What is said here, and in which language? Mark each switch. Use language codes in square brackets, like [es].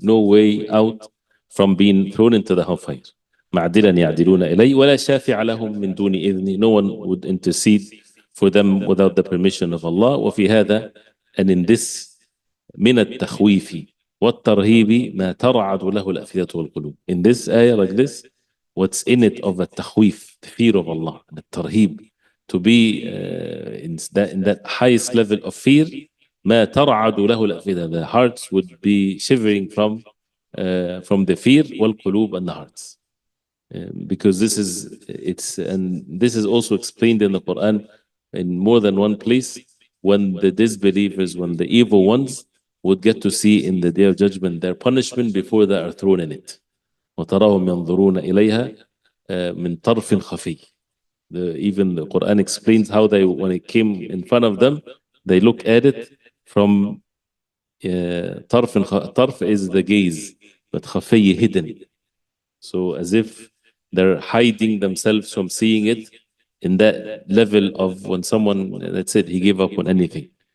[en] No way out from being thrown into the hellfire. [ar] معدلا يعدلون إليه ولا شافع لهم من دون إذن. [en] No one would intercede for them without the permission of Allah. [ar] وفي هذا, [en] and in this, [ar] من التخويف والترهيب ما ترعد له الأفئدة والقلوب. [en] In this ayah like this, what's in it of a takhwif, the fear of Allah, the tarhib, to be in that highest level of fear. [ar] ما ترعد له الأفئدة, [en] the hearts would be shivering from the fear, [ar] والقلوب, [en] and the hearts. Because this is also explained in the Quran in more than one place, when the disbelievers, when the evil ones would get to see in the day of judgment their punishment before they are thrown in it. [ar] وتراهم ينظرون إليها من طرف خفي. [en] Even the Quran explains how they, when it came in front of them, they look at it from طرف is the gaze, but خفي, hidden. So as if they're hiding themselves from seeing it, in that level of when someone, that's it, he gave up on anything.